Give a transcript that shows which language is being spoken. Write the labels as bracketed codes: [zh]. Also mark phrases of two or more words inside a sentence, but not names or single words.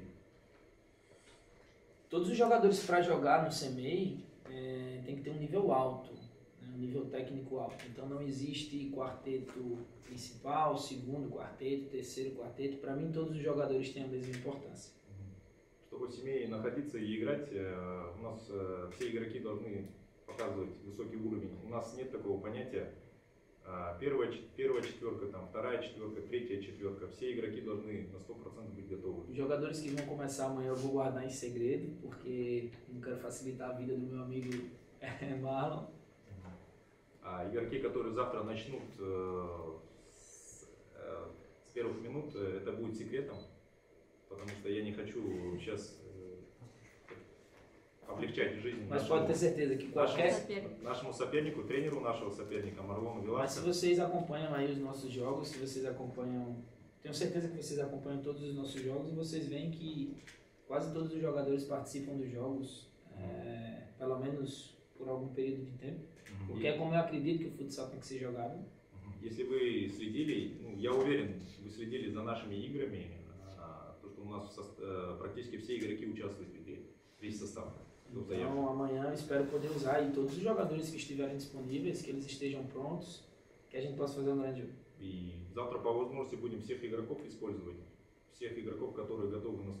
[pt] Todos os jogadores para jogar no CMEI tem que ter um nível alto, né? Um nível técnico alto. Então não existe quarteto principal, segundo quarteto, terceiro quarteto. Para mim todos os jogadores têm a mesma importância. [ru] Чтобы в семье находиться и играть, у нас все игроки должны показывать высокий уровень. У нас нет такого понятия первая четверка, там, вторая четверка, третья четверка. Все игроки должны на 100% быть готовы. [pt] Os jogadores que vão começar amanhã eu vou guardar em segredo, porque não quero facilitar a vida do meu amigo Marlon. [ru] Игроки, которые завтра начнут с первых минут, это будет секретом, потому что я не хочу сейчас облегчать жизнь [pt] Mas pode ter certeza que [ru] нашему сопернику, тренеру нашего соперника, Марлону [pt] Mas se [ru] Виласко. [pt] vocês acompanham aí os nossos jogos, se vocês acompanham, tenho certeza que vocês acompanham todos os nossos jogos e vocês veem que quase todos os jogadores participam dos jogos, pelo menos por algum período de tempo, porque é como eu acredito que o futsal tem que ser jogado. [ru] Если вы следили, я уверен, вы следили за нашими играми, то что у нас практически все игроки участвуют в игре, весь состав. [pt] Então amanhã eu espero poder usar aí todos os jogadores que estiverem disponíveis, que eles estejam prontos, que a gente possa fazer um grande jogo. [ru] И завтра по возможности будем всех игроков использовать, всех игроков, которые готовы